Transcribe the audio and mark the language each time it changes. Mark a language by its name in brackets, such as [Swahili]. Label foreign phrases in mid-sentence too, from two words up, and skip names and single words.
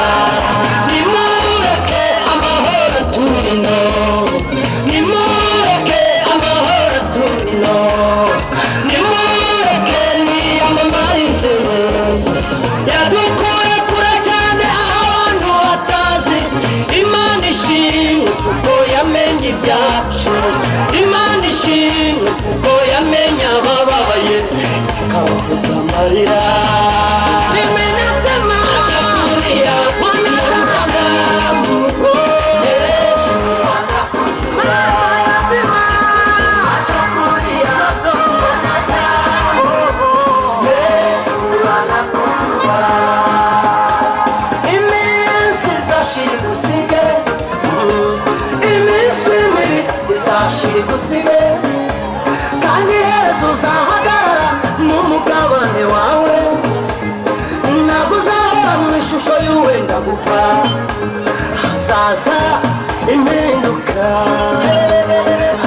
[Rundi] Nimureke amahoro turino, nimureke amahoro turino, nimureke niyamamarize Yesu yadukuye kure cyane aho abantu batazi. Imana ishimwe kuko yamenye ibyacu, Imana ishimwe kuko yamenye abababaye ikabahoza amarira. [Swahili] Nimenasema achakulia wanadamu, Yesu anakujua. Achakulia wanadamu, Yesu anakujua. [Rundi] Iminsi izashira igusige, iminsi mibi izashira igusige, kandi iherezo uzahagarara mu mugabane wawe. Ntabwo uzahora mu ishusho y'uwenda gupfa, hazaza impinduka.